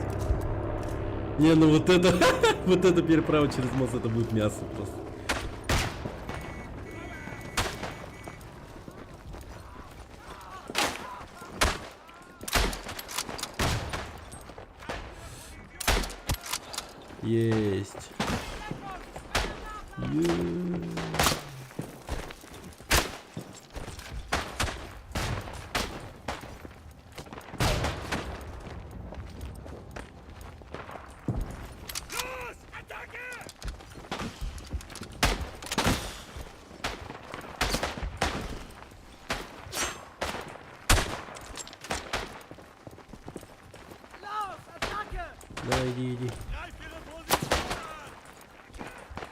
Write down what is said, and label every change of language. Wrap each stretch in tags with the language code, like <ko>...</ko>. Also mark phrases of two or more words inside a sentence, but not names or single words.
<ru>Не, ну вот это, вот это переправа через мост, это будет мясо просто. Есть.</ru> <de>Los! Attacke! Los! Attacke!</de> <ru>Да, иди, иди.</ru> <de>Greif ihre Position an!</de>